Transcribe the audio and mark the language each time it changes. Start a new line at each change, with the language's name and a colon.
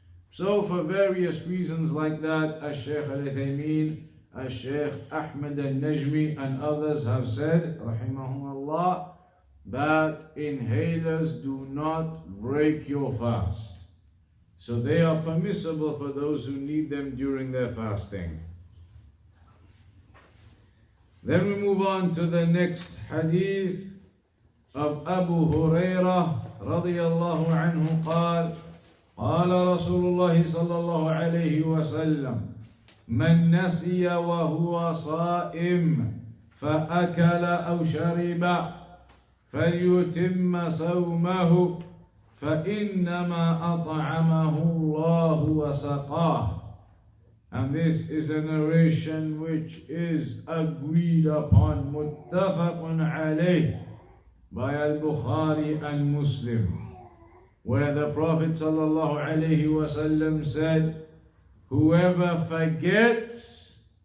English: So for various reasons like that, Sheikh Al-Uthaymeen, Sheikh Ahmed Al-Najmi and others have said, rahimahumullah, that inhalers do not break your fast. So they are permissible for those who need them during their fasting. Then we move on to the next hadith of Abu Hurairah radiyallahu anhu
Arabic: قال قال رسول الله صلى الله عليه وسلم من نسي وهو صائم فأكل أو شرب فليتم صومه فإنما أطعمه الله وسقاه.
English: And this is a narration which is agreed upon, muttafaqun alayh, by Al-Bukhari and Muslim, where the Prophet ﷺ said, whoever forgets